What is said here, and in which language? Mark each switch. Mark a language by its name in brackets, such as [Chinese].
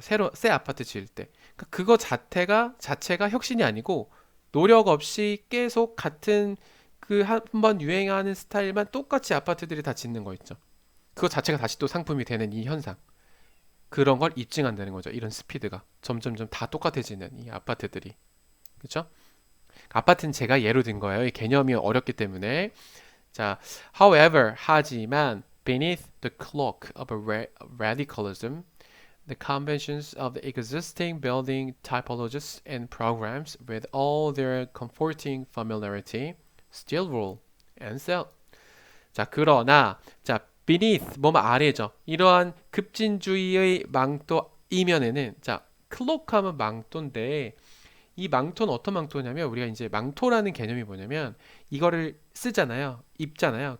[Korean] 새 아파트 지을 때. 그러니까 그거 자체가 혁신이 아니고 노력 없이 계속 같은 그 한 번 유행하는 스타일만 똑같이 아파트들이 다 짓는 거 있죠. 그거 자체가 다시 또 상품이 되는 이 현상. 그런 걸 입증한다는 거죠. 이런 스피드가 점점점 다 똑같아지는 이 아파트들이. 그렇죠? 아파트는 제가 예로 든 거예요. 이 개념이 어렵기 때문에. [English] 자, however, 하지만 beneath the cloak of radicalism, the conventions of the existing building typologies and programs with all their comforting familiarity still rule and sell. [Korean] 자, 그러나 자, beneath 뭐뭐 아래죠. 이러한 급진주의의 망토 이면에는 자, 클로크하면 망토인데 이 망토는 어떤 망토냐면 우리가 이제 망토라는 개념이 뭐냐면 이거를 쓰잖아요. 입잖아요.